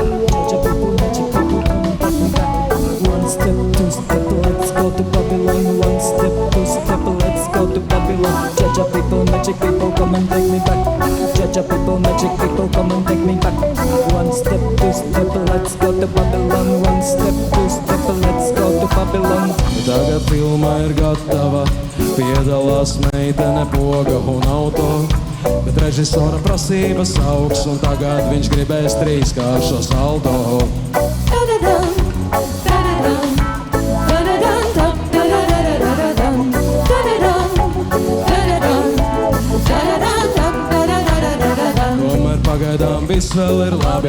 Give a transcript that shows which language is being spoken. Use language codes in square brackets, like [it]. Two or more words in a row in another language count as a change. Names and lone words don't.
[en] One step, two step, let's go to Babylon. One step, two step, let's go to Babylon. Jaja people, magic people, come and take me back. Jaja people, magic people, come and take me back. One step, two step, let's go to Babylon. One step, two step, let's go to Babylon. [lv] Tagad filma ir gatava, piedalās meitene, poga un auto. Bet režisora prasības augs, un tagad viņš gribēs trīskāršo saldo. Tomēr pagaidām viss vēl ir labi.